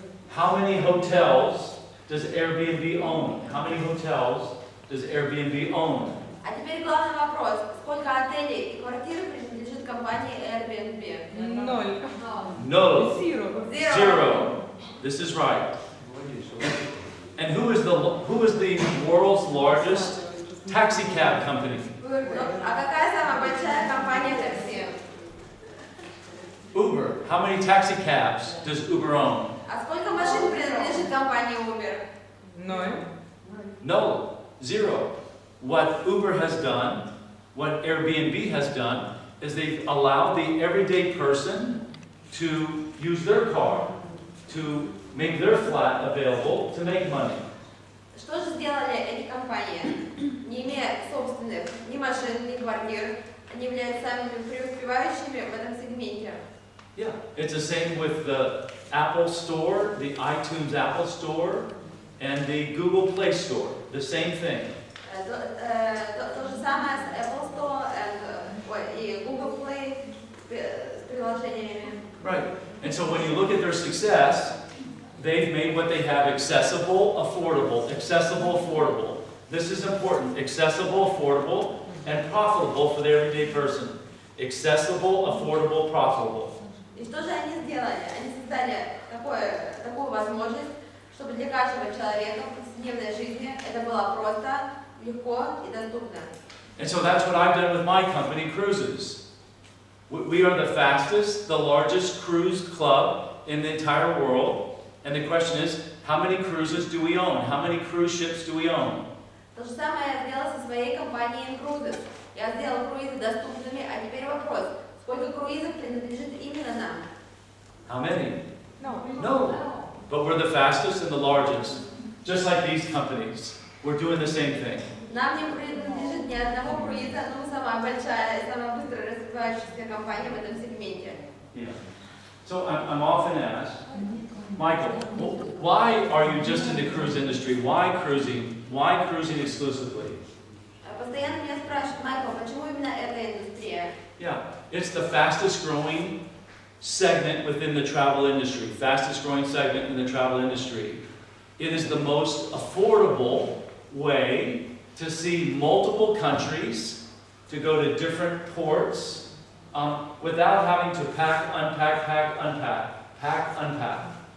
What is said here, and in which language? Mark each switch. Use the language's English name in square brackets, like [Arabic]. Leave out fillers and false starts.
[English] How many hotels does Airbnb own? How many hotels does Airbnb own? [Russian] А теперь главный вопрос. Сколько отелей и квартир принадлежит компании Airbnb? [English] 0. Zero. 0. This is right. And who is the world's largest taxi cab company? [Russian] А какая самая большая компания такси? [English] Uber. How many taxi cabs does Uber own? [Russian] А сколько машин принадлежит компании Uber? [English] No, zero. What Uber has done, what Airbnb has done, is they've allowed the everyday person to use their car, to make their flat available, to make money. [Russian] Что же сделали эти компании? Не имея собственных ни машин, ни квартир, они являются самыми преуспевающими в этом сегменте. [English] Yeah, it's the same with the Apple Store, the iTunes Apple Store, and the Google Play Store. The same thing. [Russian] То же самое с Apple Store и Google Play с приложениями. [English] Right. And so when you look at their success, they've made what they have accessible, affordable. Accessible, affordable. This is important. Accessible, affordable, and profitable for the everyday person. Accessible, affordable, profitable. [Russian] И что же они сделали? Они создали такую возможность, чтобы для каждого человека в повседневной жизни это было просто, легко и доступно. [English] And so that's what I've done with my company, Cruises. We are the fastest, the largest cruise club in the entire world. And the question is, how many cruises do we own? How many cruise ships do we own? [Russian] То же самое я сделала со своей компанией Incruises. Я сделала круизы доступными, а теперь вопрос, сколько круизов принадлежит именно нам? [English] How many? No. No. But we're the fastest and the largest. Just like these companies. We're doing the same thing. [Russian] Нам не принадлежит ни одного круиза, но мы самая большая и самая быстро развивающаяся компания в этом сегменте. [English] Yeah. So I'm often asked, Michael, why are you just in the cruise industry? Why cruising? Why cruising exclusively? [Russian] Постоянно меня спрашивают, Майкл, почему именно эта индустрия? [English] Yeah, it's the fastest growing segment within the travel industry. Fastest growing segment in the travel industry. It is the most affordable way to see multiple countries, to go to different ports, without having to pack, unpack.